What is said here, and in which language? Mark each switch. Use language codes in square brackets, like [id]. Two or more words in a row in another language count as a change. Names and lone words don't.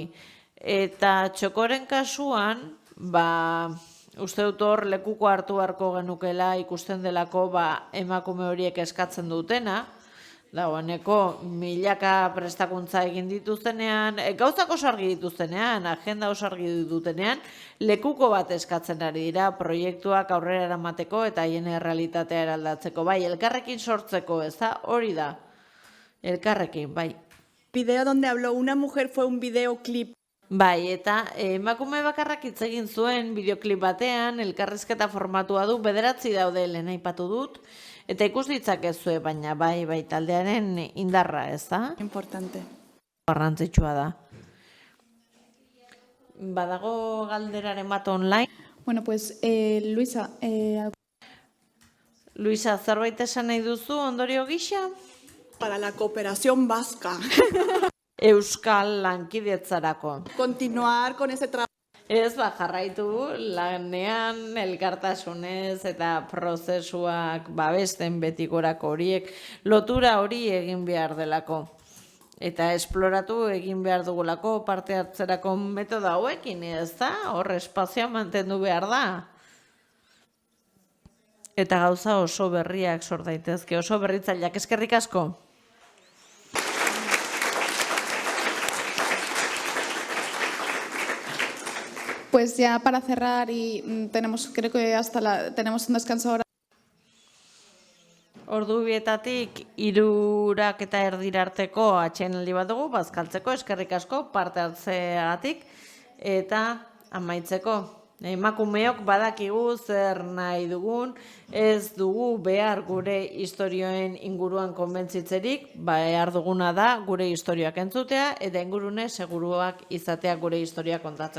[eu] Eta Txokoren kasuan, uste dut hor lekuko hartu beharko genukela ikusten delako emakume horiek eskatzen dutena, dagoeneko milaka prestakuntza egin dituztenean, gauzak oso argi dituztenean, agenda oso argi dutenean, lekuko bat eskatzen ari dira proiektuak aurrera eramateko eta haien errealitatea eraldatzeko, elkarrekin sortzeko, ez da, hori da, elkarrekin, [es] Video donde habló una mujer fue un videoclip [eu] Bai, eta emakume bakarrak hitz egin zuen bideoklip batean, elkarrizketa formatua du, 9 daude lehen aipatu dut, eta ikus ditzakezue, baina bai taldearen indarra, ez da? [es] Importante. [eu] Garrantzitsua da. Badago galderaren bat online? [es] Bueno, pues Luisa, [eu] Luisa, zerbait esan nahi duzu ondorio gisa? [es] Para la cooperación vasca. [eu] Euskal lankidetzarako. [es] Continuar con ese trabajo. [eu] Ez, jarraitu lanean, elkartasunez eta prozesuak babesten betigorako horiek, lotura hori egin behar delako. Eta esploratu egin behar dugulako parte hartzerako metodo hauekin, ez da? Hor espazioa mantendu behar da. Eta gauza oso berriak sor daitezke, oso berritzaileak. Eskerrik asko. [es] pues ya para cerrar y creo que tenemos un descanso ahora. [eu] Ordu bietatik 3:00 arteko atsedenaldi bat dugu, bazkaltzeko, eskerrik asko parte hartzeagatik, eta amaitzeko. Emakumeok badakigu zer nahi dugun, ez dugu behar gure istorioen inguruan konbentzitzerik, behar duguna da gure istorioak entzutea, eta ingurune seguruak izatea gure historia kontatzeko.